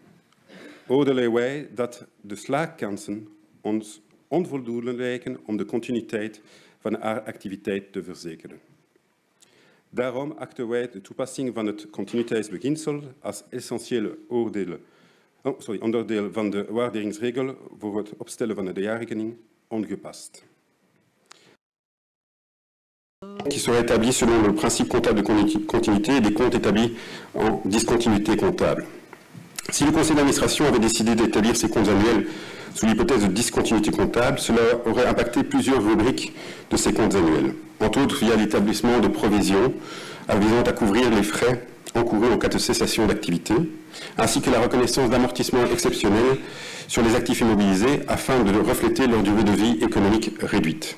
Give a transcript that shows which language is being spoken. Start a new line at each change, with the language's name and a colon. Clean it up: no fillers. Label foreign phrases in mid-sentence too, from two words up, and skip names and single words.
Dutch: Oordelen wij dat de slaagkansen ons onvoldoende lijken om de continuïteit van haar activiteit te verzekeren. Daarom achten wij de toepassing van het continuïteitsbeginsel als essentiële onderdeel van de waarderingsregel voor het opstellen van de jaarrekening ongepast.
French: Qui sera établi selon le principe comptable de continuité et des comptes établis en discontinuité comptable. Si le conseil d'administration avait décidé d'établir ses comptes annuels sous l'hypothèse de discontinuité comptable, cela aurait impacté plusieurs rubriques de ces comptes annuels, entre autres via l'établissement de provisions visant à couvrir les frais encourus en cas de cessation d'activité, ainsi que la reconnaissance d'amortissements exceptionnels sur les actifs immobilisés afin de refléter leur durée de vie économique réduite.